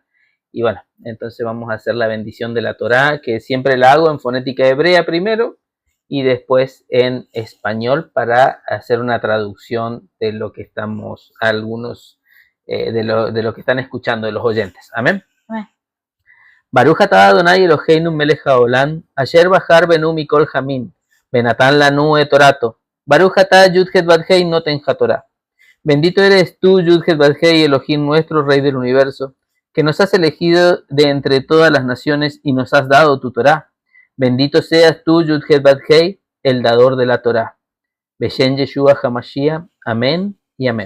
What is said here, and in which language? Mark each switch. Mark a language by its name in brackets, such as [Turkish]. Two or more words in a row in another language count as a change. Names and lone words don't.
[Spanish] Y bueno, entonces vamos a hacer la bendición de la Torá, que siempre la hago en fonética hebrea primero y después en español para hacer una traducción de lo que estamos, algunos de lo que están escuchando, de los oyentes. Amén. Amén. [Hebrew] ברוך אתה אדני אלהינו מלך העולם אשר בחר בנו מכל העמים ונתן לנו את תורתו. ברוך אתה יוד-הא ואו-הא נותן התורה. [Spanish] Bendito eres tú, Yud-Het Vad-Hei, Elohim nuestro, Rey del universo, que nos has elegido de entre todas las naciones y nos has dado tu Torá. Bendito seas tú, Yud-Het Vad-Hei, el dador de la Torá. [Hebrew] בשם ישוע המשיח. [Spanish] Amén y amén.